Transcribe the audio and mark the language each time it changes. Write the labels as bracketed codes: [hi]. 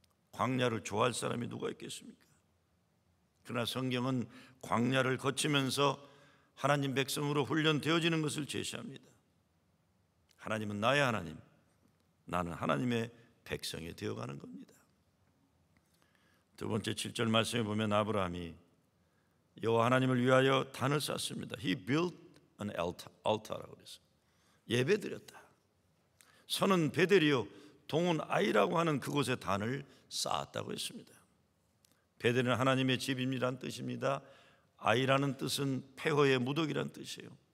[ko] 광야를 좋아할 사람이 누가 있겠습니까? 그러나 성경은 광야를 거치면서 하나님 백성으로 훈련되어지는 것을 제시합니다. 하나님은 나의 하나님, 나는 하나님의 백성이 되어가는 겁니다. 두 번째 7절 말씀에 보면 아브라함이 여호와 하나님을 위하여 단을 쌓습니다. [en] He built an altar라고 [ko] 그랬어요. 예배드렸다. 선은 베델이요 동은 아이라고 하는 그곳에 단을 쌓았다고 했습니다. 베델은 하나님의 집이란 뜻입니다. 아이라는 뜻은 폐허의 무더기란 뜻이에요.